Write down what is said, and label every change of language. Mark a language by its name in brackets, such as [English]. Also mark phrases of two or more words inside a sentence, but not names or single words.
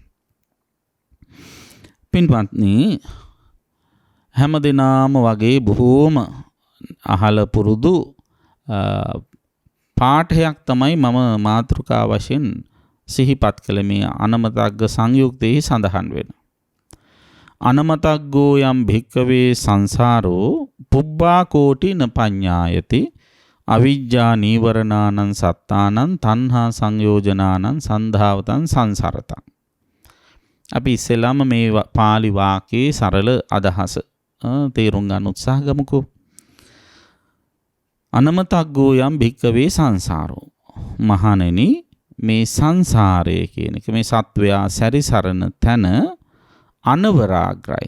[Sinhala] පින්වත්නි, හැමදෙනාම වගේ බොහෝම අහල පුරුදු පාඨයක් තමයි මම මාතෘකා වශයෙන් සිහිපත් කළ මේ අනමතග්ග සංයුක්තයේ සඳහන් වෙන. [Pali] අනමතග්ගෝ යම් භික්කවේ සංසාරෝ පුබ්බා කෝටින පඤ්ඤායති අවිජ්ජා නීවරණානං සත්තානං තණ්හා සංයෝජනානං සන්ධාවතං සංසරතං. [Sinhala] අපි ඉස්සෙල්ලාම මේ පාලි වාක්‍යයේ සරල අදහස තේරුම් ගන්න උත්සාහ ගමුකෝ. [Pali] අනමතග්ගෝ යම් භික්කවේ සංසාරෝ. [Sinhala] මහණෙනි, මේ සංසාරය කියන එක මේ සත්වයා සැරිසරන තැන අනවරාග්‍රයි.